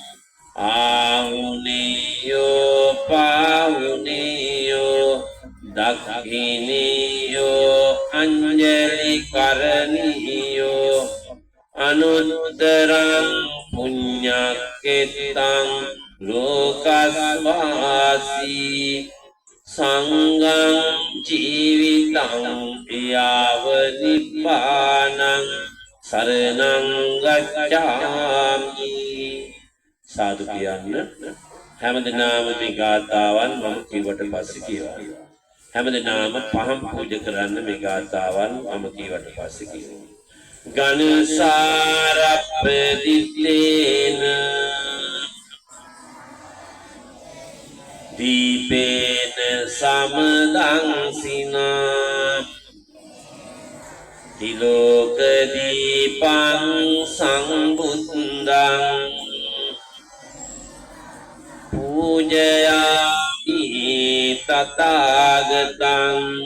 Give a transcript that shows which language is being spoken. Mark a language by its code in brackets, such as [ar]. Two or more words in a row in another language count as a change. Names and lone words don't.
[pi] ආහුනේයෝ පාහුනේයෝ දක්ඛිනේයෝ අංජලි කරණීයෝ අනුත්තරං පුඤ්ඤක්ඛෙත්තං ලෝකස්වාසී සංඝං ජීවිතං යාව නිපානං සරණං ගච්ඡාමි. [si] සාදු කියන්න. හැමදෙනාම මේ ගාථාවන් මම කිව්වට පස්සේ කියවා. හැමදෙනාම පහම් පූජා කරන්න මේ ගාථාවන් මම කිව්වට පස්සේ කියවා. [pi] ගණසාරප්පදිත්තේන දීපේන සමදංසිනා තිලෝක දීපං සංබුද්ධං පූජයාමි තථාගතං